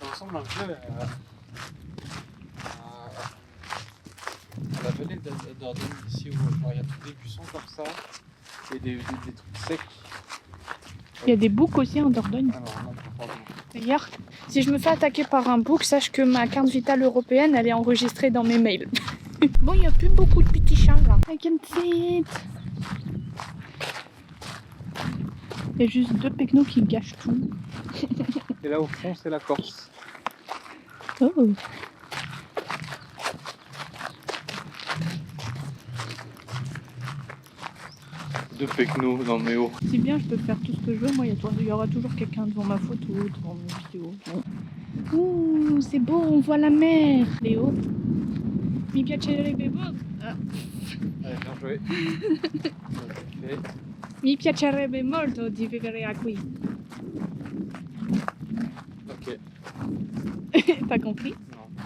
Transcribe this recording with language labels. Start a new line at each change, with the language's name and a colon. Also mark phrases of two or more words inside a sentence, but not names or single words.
French: Ça ressemble un peu à la vallée d'Ardenne ici où il y a tous des buissons comme ça et des trucs secs. Il y a des boucs aussi en Dordogne. Alors, non, pardon. D'ailleurs, si je me fais attaquer par un bouc, sache que ma carte vitale européenne, elle est enregistrée dans mes mails. Bon, il n'y a plus beaucoup de petits chats là.
English: I can see it.
French: Il y a juste 2 pecnos qui gâchent tout. Et là au fond, c'est la Corse. Oh. Deux pecnos dans mes hauts. C'est bien, je peux faire tout ce que je veux. Moi, il y aura toujours quelqu'un devant ma photo, devant ma vidéo. Ouh, c'est beau, on voit la mer. Léo.
Italian: Mi piacerebbe molto.
French: Ah. Allez, bien joué.
Italian: Mi piacerebbe molto di vivere qui.
French: Ok. T'as compris? Non.